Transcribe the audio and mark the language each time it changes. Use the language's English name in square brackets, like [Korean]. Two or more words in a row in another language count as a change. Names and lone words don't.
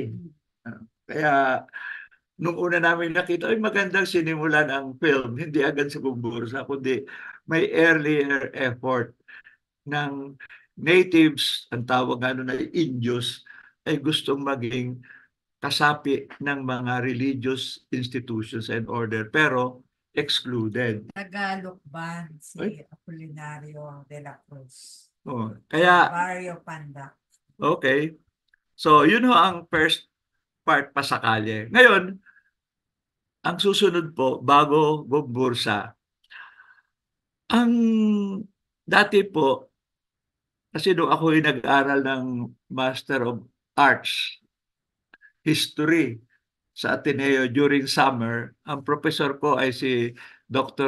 [Filipino] Kaya nung una namin nakita, ay magandang sinimulan ang film, hindi agad sa Bumbursa, kundi may [English] earlier effort [Filipino] ng natives, ang tawag na Indios, ay gustong maging kasapi ng mga [English] religious institutions and order, [Filipino] pero excluded. Tagalog ba si Ay? Apolinario de la Cruz? Kaya, Barrio Panda. okay. So, yun ho ang [English] first part [Filipino] pa sa kalye. Ngayon, ang susunod po, bago Bumbursa, ang dati po, kasi nung ako'y nag-aral ng Master of Arts, History, sa Ateneo [English] during summer, [Filipino] ang professor ko ay si Dr.